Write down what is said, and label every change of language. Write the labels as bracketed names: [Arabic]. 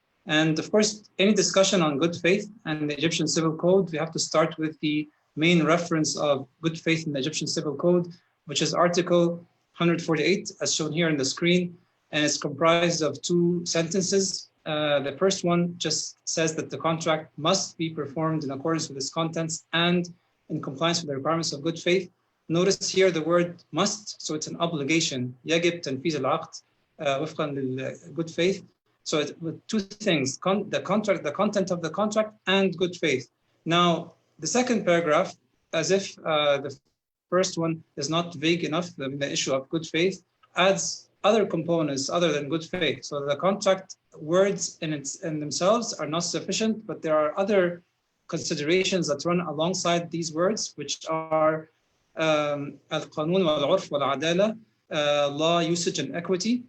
[English] And of course, any discussion on good faith and the Egyptian Civil Code, we have to start with the main reference of good faith in the Egyptian Civil Code, which is Article 148, as shown here on the screen, and it's comprised of 2 sentences. The first one just says that the contract must be performed in accordance with its contents and in compliance with the requirements of good faith. Notice here the word must, so it's an obligation. [Arabic] يجب تنفيذ العقد وفقا للgood faith. [English] So with 2 things, the content of the contract and good faith. Now, the second paragraph, as if the first one is not vague enough, the issue of good faith, adds other components other than good faith. So the contract words in themselves are not sufficient, but there are other considerations that run alongside these words, which are [Arabic] al-qanun wal-urf wal-adala, [English] law, usage, and equity.